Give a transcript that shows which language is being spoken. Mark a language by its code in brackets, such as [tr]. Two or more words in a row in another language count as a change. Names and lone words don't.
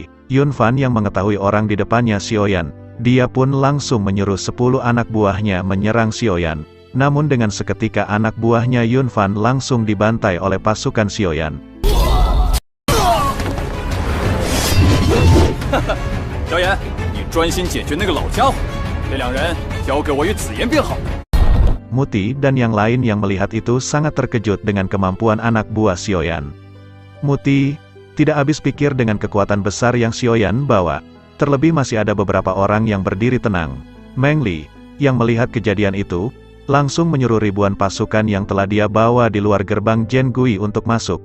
[id] Yun Fan yang mengetahui orang di depannya Xiaoyan. Dia pun langsung menyuruh 10 anak buahnya menyerang Xiaoyan. Namun dengan seketika anak buahnya Yun Fan langsung dibantai oleh pasukan Xiaoyan. Xiaoyan, [zh] 你专心解决那个老家伙，这2人交给我与紫妍便好。 [id] Muti dan yang lain yang melihat itu sangat terkejut dengan kemampuan anak buah Xiaoyan. Muti tidak habis pikir dengan kekuatan besar yang Xiaoyan bawa. Terlebih masih ada beberapa orang yang berdiri tenang. Meng Li, yang melihat kejadian itu, langsung menyuruh ribuan pasukan yang telah dia bawa di luar gerbang Jiangui untuk masuk.